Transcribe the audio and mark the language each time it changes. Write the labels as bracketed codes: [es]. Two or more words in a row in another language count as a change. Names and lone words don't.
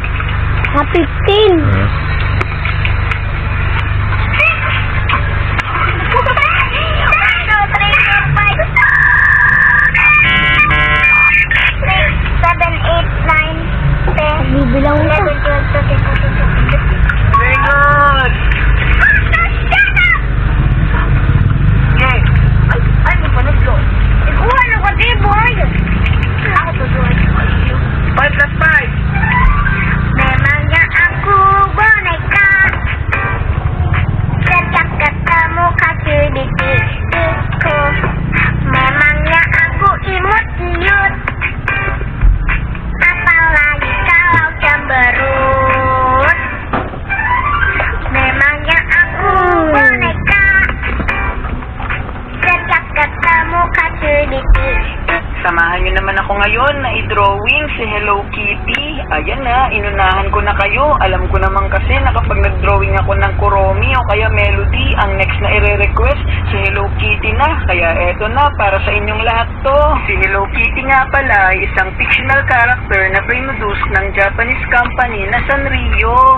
[tl] 15. Ah. Bibilang mo. 11, 12, 13, 14, 15. [en] Very good. Yay. [tl] Ay, may panuslo. Ikuha na ko, boy. Ako tutuwa ko. [en] 5 plus 5. [id] Memangnya aku boneka. Sejak ketemu kaki di titikku. Memangnya aku imut ciut. Apalagi kalau cemberut. Memangnya aku boneka. Sejak ketemu kaki di titikku. [tl] Samahan nyo naman ako ngayon na i-drawing si Hello Kitty. Ayan na, inunahan ko na kayo. Alam ko naman kasi na kapag nag-drawing ako ng Kuromi o kaya Melody, ang next na i-request si Hello Kitty na. Kaya eto na, para sa inyong lahat to. Si Hello Kitty nga pala ay isang [en] fictional character [tl] na produce ng [en] Japanese company [tl] na Sanrio.